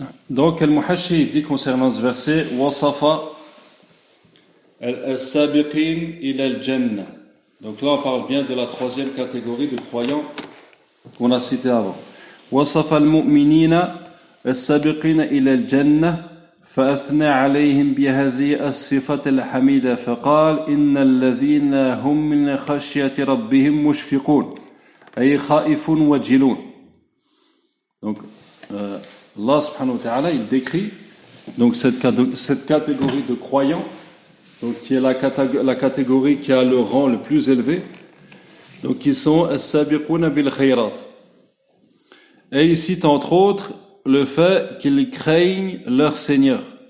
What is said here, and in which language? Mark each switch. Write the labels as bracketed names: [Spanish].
[French] Donc, Al-Muhashi dit concernant ce verset, « [Arabic] Wasafa al-sabiqin ila al-jannah ». [French] Donc là, on parle bien de la troisième catégorie de croyants qu'on a cité avant. [Arabic] « Wasafa al-mu'minina al-sabiqin ila al-jannah » فأثنى عليهم بهذه الصفة الحميدة فقال إن الذين هم من خشية ربهم مشفقون أي خائفون وجلون. [French] Donc Allah subhanahu wa ta'ala il décrit donc cette catégorie de croyants, donc qui est la catégorie qui a le rang le plus élevé, donc qui sont [Arabic] السابقون بالخيرات. [French] Et il cite entre autres le fait qu'ils craignent leur Seigneur.